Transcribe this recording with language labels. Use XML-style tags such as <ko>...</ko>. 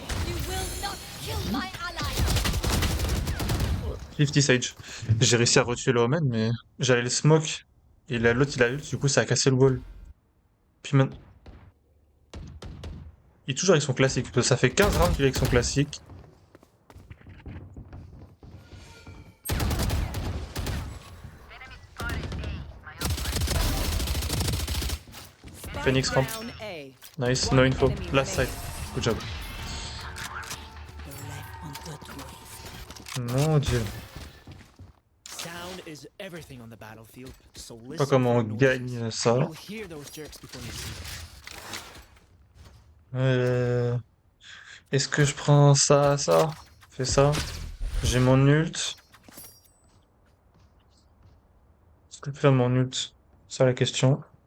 <en>You will not kill my ally. 50 Sage.</en> <fr>J'ai réussi à retuer le Omen, mais j'allais le smoke. Et l'autre, il a ult, du coup, ça a cassé le wall. Puis maintenant... Il est toujours avec son classique. Ça fait 15 rounds qu'il est avec son classique.</fr> <en>Phoenix ramp. Down A. Nice, no info. Last side. Good job.</en> <fr>Mon dieu.</fr> <en>Sound is everything on the battlefield, so</en> <fr>Pas</fr> <en>listen</en> <fr>comment on</fr> <en>for noise.</en> <fr>gagne ça.</fr> <en>You'll hear those jerks before you see them.</en> <fr>Est-ce que je prends ça, ça? Fais ça. J'ai mon ult. Est-ce que je peux faire de mon ult? C'est ça la question.</fr>